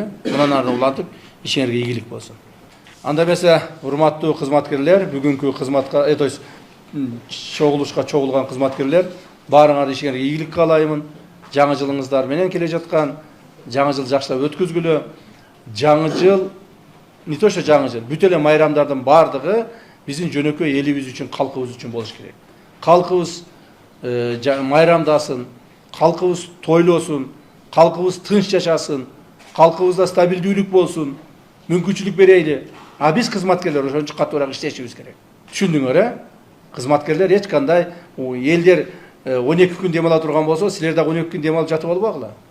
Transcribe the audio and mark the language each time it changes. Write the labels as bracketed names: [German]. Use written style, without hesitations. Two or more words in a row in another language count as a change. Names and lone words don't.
[Kyrgyz] Мындан ары улантып, ишиңерге ийгилик болсун. Анда эмесе, урматтуу кызматкерлер, бүгүнкү кызматка, [Russian] то есть [Kyrgyz] чогулушка чогулган кызматкерлер, баарыңарды ишиңерге ийгилик каалаймын. Жаңы жылыңыздар менен келе жаткан, жаңы жыл жакшылап өткүзгүлө. Жаңы жыл, [Russian] не то что [Kyrgyz] жаңы жыл, бүт эле майрамдардын бардыгы биздин жөнөкөй элибиз үчүн, калкыбыз үчүн болуш керек. Калкыбыз майрамдасын, калкыбыз тойлосун, калкыбыз тынч жашасын, калкыбызда стабилдүүлүк болсун, мүмкүнчүлүк берейли. А биз кызматкерлер ошончо катуураак иштешибиз керек. Түшүндүңөр, кызматкерлер эч кандай элдер 12 күн дем ала турган болсо, силер да 12 күн дем алып жатып албагыла.